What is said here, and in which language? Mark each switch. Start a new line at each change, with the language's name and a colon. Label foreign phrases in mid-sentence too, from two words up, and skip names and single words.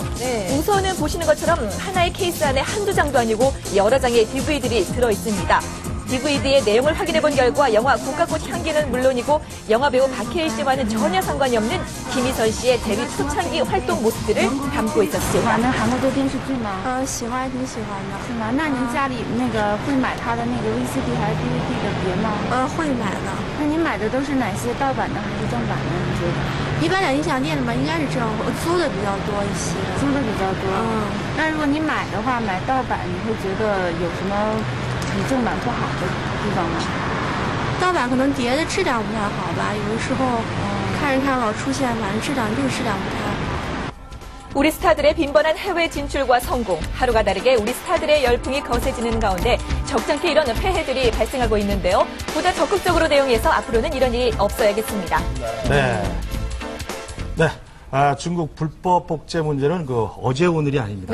Korean: 네. 우선은 보시는 것처럼 하나의 케이스 안에 한두 장도 아니고 여러 장의 DVD들이 들어있습니다. DVD의 내용을 확인해본 결과 영화 국화꽃 향기는 물론이고 영화 배우 박해일 씨와는 전혀 상관이 없는 김희선 씨의 데뷔 초창기 활동 모습들을 담고 있었습니다.
Chinese: 喜欢韩国的电视剧吗？喜欢，挺喜欢的。是吗？那您家里那个会买他的那个 VCD 还是 DVD 的碟吗？会买的。那您买的都是哪些盗版的还是正版的？你觉得？一般讲音响店的嘛，应该是这样，我租的比较多一些。租的比较多。那如果你买的话，买盗版，你会觉得有什么比正版不好的地方吗？盗版可能碟的质量不太好吧，有的时候看着看着老出现，反正质量不太好。
Korean: 우리 스타들의 빈번한 해외 진출과 성공, 하루가 다르게 우리 스타들의 열풍이 거세지는 가운데 적잖게 이런 폐해들이 발생하고 있는데요. 보다 적극적으로 대응해서 앞으로는 이런 일이 없어야겠습니다. 네. 네. 중국 불법 복제 문제는 어제 오늘이 아닙니다.